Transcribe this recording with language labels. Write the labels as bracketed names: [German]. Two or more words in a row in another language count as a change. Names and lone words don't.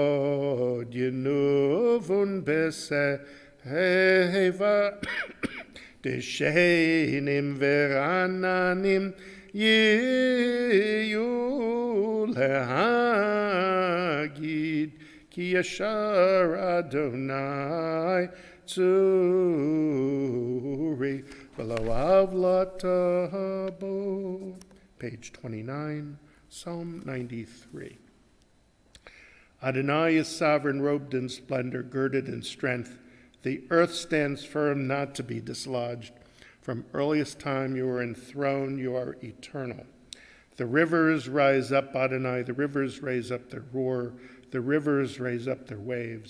[Hebrew] עוד ינובון בשיבה דשנים ורעננים יהיו להגיד כי ישר אדני צורי ולא עולתה בו. [English] Page 29, Psalm 93. Adonai is sovereign, robed in splendor, girded in strength. The earth stands firm, not to be dislodged. From earliest time you are enthroned, you are eternal. The rivers rise up, Adonai, the rivers raise up their roar, the rivers raise up their waves.